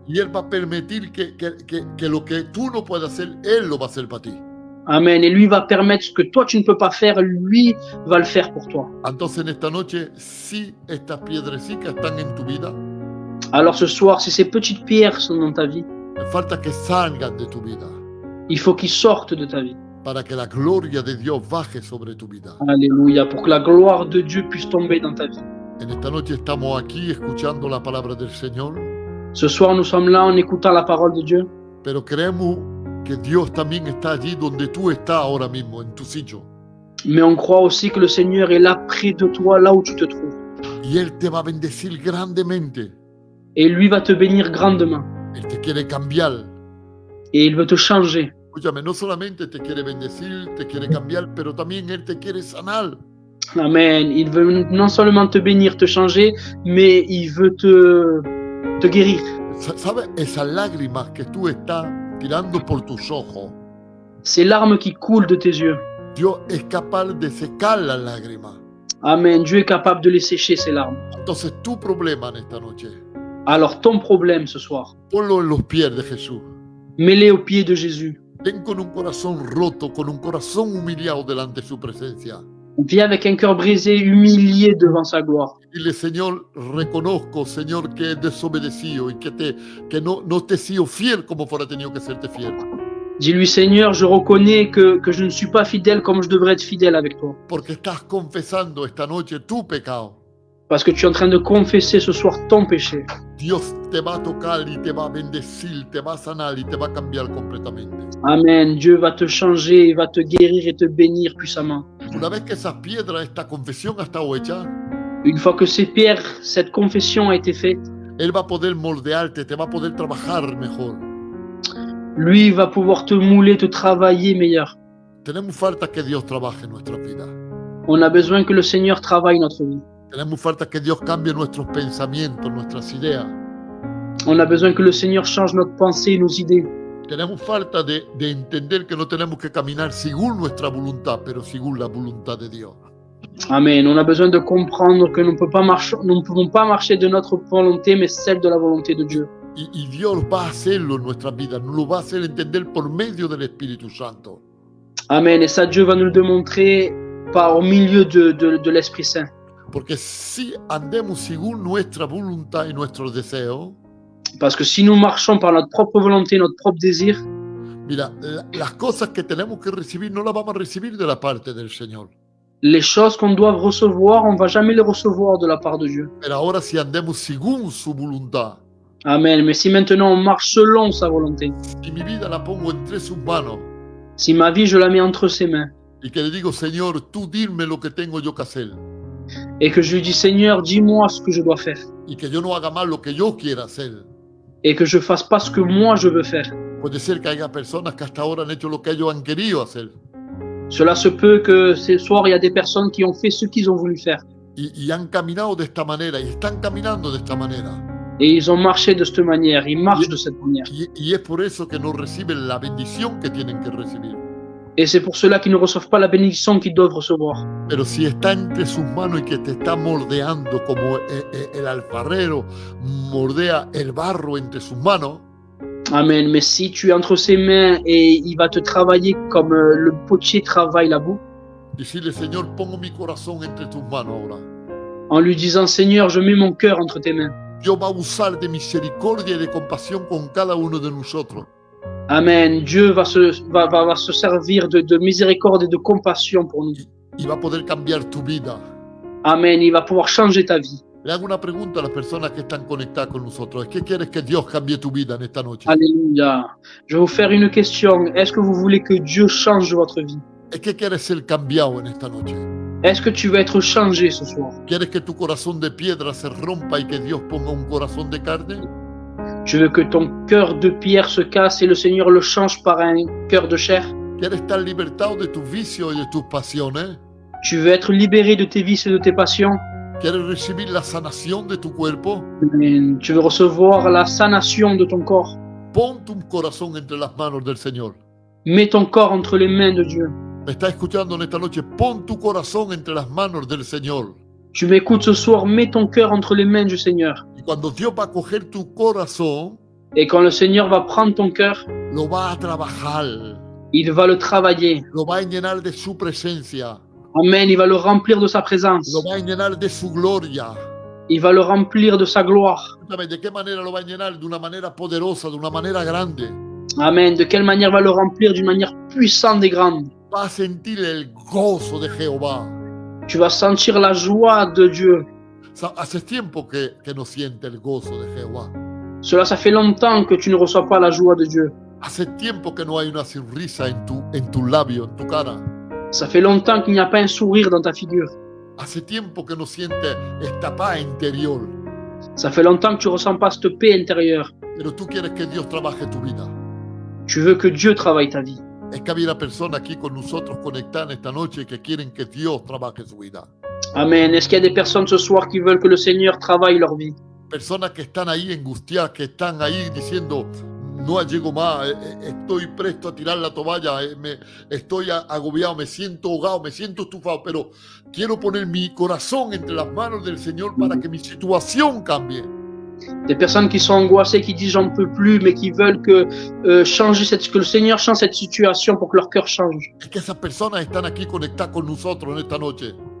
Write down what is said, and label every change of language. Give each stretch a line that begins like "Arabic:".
Spanish: Y Él va a permitir que lo que tú no puedes hacer, Él lo va a hacer para ti. Amen.
French: Et lui va permettre ce que toi, tu ne peux pas faire, lui va le faire pour toi.
Spanish: Entonces en esta noche, si estas piedrecitas están en tu vida,
French: Alors ce soir, si ces petites pierres sont dans ta vie,
Spanish: me falta que salgan de tu vida.
French: il faut qu'ils sortent de ta vie.
Spanish: para que la gloria de Dios baje sobre tu vida.
French: Alléluia, pour que la gloire de Dieu puisse tomber dans ta vie.
Spanish: En esta noche estamos aquí escuchando la palabra del Señor,
French: Ce soir, nous sommes là en écoutant la parole de Dieu,
Spanish: pero creemos que Dios también está allí donde tú estás ahora mismo, en tu sitio.
French: mais on croit aussi que le Seigneur est là près de toi, là où tu te trouves.
Spanish: Y Él te va a bendecir grandemente.
French: Et lui va te bénir grandement.
Spanish: Él te quiere cambiar.
French: Et il veut te changer.
Spanish: Escúchame, no solamente te quiere bendecir, te quiere cambiar, pero también Él te quiere sanar. Amen.
French: Il veut non seulement te bénir, te changer, mais il veut te guérir.
Spanish: ¿Sabes? Esas lágrimas que tú estás tirando por tus ojos,
French: Ces larmes qui coulent de tes yeux.
Spanish: Dios es capaz de secar las lágrimas. Amen.
French: Dieu est capable de les sécher, ces larmes.
Spanish: Entonces tu problema en esta noche,
French: Alors ton problème ce soir,
Spanish: ponlo en los pies de Jesús.
French: mets-les aux pieds de Jésus.
Spanish: Ven con un corazón roto, con un corazón humillado delante de su presencia.
French: Viens avec un cœur brisé, humilié devant sa gloire.
Spanish: Dile, Señor, reconozco, Señor, que he desobedecido y que no te he sido fiel como fuera tenido que serte fiel.
French: Dis-lui, Seigneur, je reconnais que je ne suis pas fidèle comme je devrais être fidèle avec toi.
Spanish: Porque estás confesando esta noche tu pecado.
French: Parce que tu es en train de confesser ce soir ton péché.
Spanish: Dios te va a tocar y te va a bendecir, te va a sanar y te va a cambiar completamente. Amen.
French: Dieu va te changer, il va te guérir et te bénir puissamment.
Spanish: Una vez que esas piedras, esta confesión ha estado hecha,
French: Une fois que ces pierres, cette confession a été faite,
Spanish: Él va a poder moldearte, te va a poder trabajar mejor.
French: lui va pouvoir te mouler, te travailler meilleur.
Spanish: Tenemos falta que Dios trabaje en nuestras vidas.
French: On a besoin que le Seigneur travaille notre vie.
Spanish: Tenemos falta que Dios cambie nuestros pensamientos, nuestras ideas.
French: On a besoin que le Seigneur change notre pensée, nos idées.
Spanish: Tenemos falta de entender que no tenemos que caminar según nuestra voluntad, pero según la voluntad de Dios. Amen.
French: On a besoin de comprendre que nous ne pouvons pas marcher de notre volonté, mais celle de la volonté de Dieu.
Spanish: Y Dios va a hacerlo en nuestras vidas, nos lo va a hacer entender por medio del Espíritu Santo.
French: Amen. Et ça, Dieu va nous le démontrer au milieu de l'Esprit Saint.
Spanish: Porque si andemos según nuestra voluntad y nuestros deseos,
French: Parce que si nous marchons par notre propre volonté, notre propre désir,
Spanish: mira, las cosas que tenemos que recibir no las vamos a recibir de la parte del Señor.
French: les choses qu'on doit recevoir, on ne va jamais les recevoir de la part de Dieu.
Spanish: Pero ahora si andemos según su voluntad,
French: Amen. Mais si maintenant on marche selon sa volonté,
Spanish: y mi vida la pongo entre sus manos,
French: si ma vie je la mets entre ses mains,
Spanish: y que le digo, Señor, tú dime lo que tengo yo que hacer,
French: et que je lui dis, Seigneur, dis-moi ce que je dois faire,
Spanish: y que yo no haga más lo que yo quiera hacer.
French: et que je fasse pas ce que moi je veux faire.
Spanish: Puede ser que haya personas que hasta ahora han hecho lo que ellos han querido hacer,
French: Cela se peut que ce soir, il y a des personnes qui ont fait ce qu'ils ont voulu faire.
Spanish: y han caminado de esta manera, y están caminando de esta manera.
French: Et ils ont marché de cette manière, ils marchent de cette manière.
Spanish: Y es por eso que no reciben la bendición que tienen que recibir.
French: Et c'est pour cela qu'ils ne reçoivent pas la bénédiction qu'ils doivent recevoir.
Spanish: Pero si está entre sus manos y que te está moldeando como el alfarero moldea el barro entre sus manos, Amen.
French: Mais si tu es entre ses mains et il va te travailler comme le potier travaille la boue,
Spanish: decirle, Señor, pongo mi corazón entre tus manos ahora.
French: en lui disant, Seigneur, je mets mon cœur entre tes mains.
Spanish: Dios va a usar de misericordia y de compasión con cada uno de nosotros. Amen.
French: Dieu va se servir de miséricorde et de compassion pour nous.
Spanish: Y va a poder cambiar tu vida. Amen.
French: Il va pouvoir changer ta vie.
Spanish: Le hago una pregunta a las personas que están conectadas con nosotros. ¿Qué quieres que Dios cambie tu vida en esta noche? Alléluia.
French: Je vais vous faire une question. Est-ce que vous voulez que Dieu change votre vie?
Spanish: ¿Qué quieres ser cambiado en esta noche?
French: Est-ce que tu veux être changé ce soir?
Spanish: ¿Quieres que tu corazón de piedra se rompa y que Dios ponga un corazón de carne?
French: Tu veux que ton cœur de pierre se casse et le Seigneur le change par un cœur de chair?
Spanish: ¿Quieres estar libertado de tus vicios y de tus pasiones?
French: Tu veux être libéré de tes vices et de tes passions?
Spanish: ¿Quieres recibir la sanación de tu cuerpo? Amen.
French: Tu veux recevoir la sanation de ton corps?
Spanish: Pon tu corazón entre las manos del Señor.
French: Mets ton corps entre les mains de Dieu.
Spanish: ¿Me estás escuchando en esta noche? Pon tu corazón entre las manos del Señor.
French: Tu m'écoutes ce soir, mets ton cœur entre les mains du Seigneur.
Spanish: Y cuando Dios va a coger tu corazón,
French: Et quand le Seigneur va prendre ton cœur,
Spanish: lo va a trabajar,
French: il va le travailler.
Spanish: lo va a llenar de su presencia,
French: Amen. Il va le remplir de sa présence.
Spanish: lo va a llenar de su gloria.
French: Il va le remplir de sa gloire.
Spanish: ¿De qué manera lo va a llenar? De una manera poderosa, de una manera grande. Amen.
French: De quelle manière va le remplir? D'une manière puissante et grande.
Spanish: Vas a sentir el gozo de Jehová.
French: Tu vas sentir la joie de Dieu.
Spanish: Hace tiempo que no siente el gozo de Jehová.
French: Cela, ça fait longtemps que tu ne reçois pas la joie de Dieu.
Spanish: Hace tiempo que no hay una sonrisa en tu labio, en tu cara.
French: Ça fait longtemps qu'il n'y a pas un sourire dans ta figure.
Spanish: Hace tiempo que no sientes esta paz interior.
French: Ça fait longtemps que tu ne ressens pas cette paix intérieure.
Spanish: Pero tú quieres que Dios trabaje tu vida.
French: Tu veux que Dieu travaille ta vie.
Spanish: Es que había personas aquí con nosotros conectadas esta noche que quieren que Dios trabaje su vida. Amen.
French: Est-ce qu'il y a des personnes ce soir qui veulent que le Seigneur travaille leur vie?
Spanish: Personas que están ahí angustiadas, que están ahí diciendo, no llego más, estoy presto a tirar la toalla, estoy agobiado, me siento ahogado, me siento estufado, pero quiero poner mi corazón entre las manos del Señor para que mi situación cambie.
French: Des personnes qui sont angoissées, qui disent j'en peux plus, mais qui veulent que que le Seigneur change cette situation pour que leur cœur change.
Spanish: Es que esas personas están aquí conectadas con nosotros en esta noche.